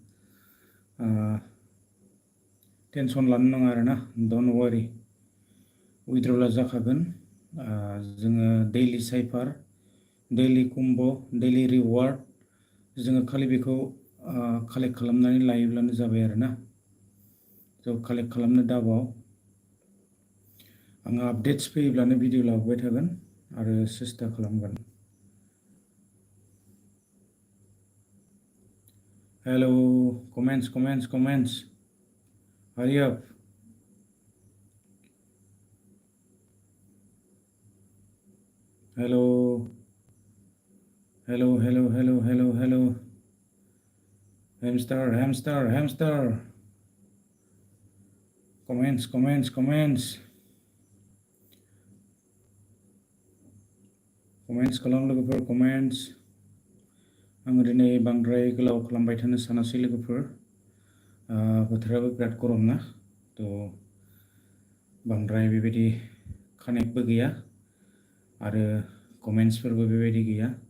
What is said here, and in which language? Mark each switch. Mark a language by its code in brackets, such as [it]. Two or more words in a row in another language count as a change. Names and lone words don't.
[brx] टेनसन लानो नाङा आरो ना [en] don't worry [brx] उइड्रला जाखागोन जोङो [en] daily cipher daily combo daily reward [brx] जोङो खालि बेखौ कालेक्ट खालामनानै लायोब्लानो जाबाय आरो ना ज' कालेक्ट खालामनो दाबाव आङो आपडेट्स फैयोब्लानो भिडिअ लाबोबाय थागोन आरो सेस्था खालामगोन [en] hello comments hurry up hello hamster comments [brx] खालाम लोगोफोर कमेन्ट्स आङो दिनै बांद्राय गोलाव खालामबाय थानो सानासै लोगोफोर बोथोराबो बिराद गरम ना बांद्राय बेबायदि कानेक्टबो गैया आरो कमेन्ट्सफोरबो बेबायदि गैया